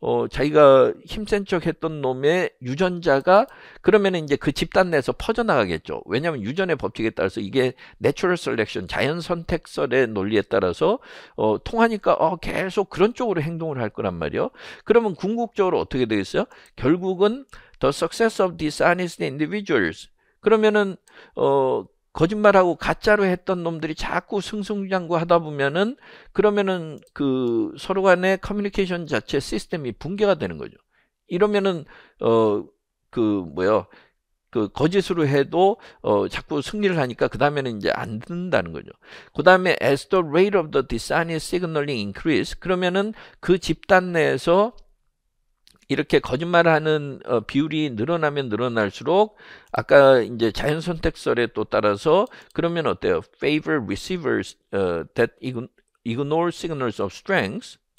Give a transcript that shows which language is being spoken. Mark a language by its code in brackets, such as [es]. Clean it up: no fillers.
[ko] 자기가 힘센 척 했던 놈의 유전자가 그러면은 이제 그 집단 내에서 퍼져나가겠죠. 왜냐하면 유전의 법칙에 따라서 이게 내추럴 셀렉션, 자연 선택설의 논리에 따라서 통하니까 계속 그런 쪽으로 행동을 할 거란 말이요. 그러면 궁극적으로 어떻게 되겠어요? 결국은 [en] the success of dishonest individuals. [ko] 그러면은 거짓말하고 가짜로 했던 놈들이 자꾸 승승장구하다 보면은 그러면은 그 서로 간의 커뮤니케이션 자체 시스템이 붕괴가 되는 거죠. 이러면은 그 거짓으로 해도 자꾸 승리를 하니까 그 다음에는 이제 안 듣는다는 거죠. 그 다음에 [en] as the rate of the dishonest signaling increase, [ko] 그러면은 그 집단 내에서 이렇게 거짓말을 하는 비율이 늘어나면 늘어날수록 아까 이제 자연 선택설에 또 따라서 그러면 어때요? [en] Favor receivers that ignore signals of strength.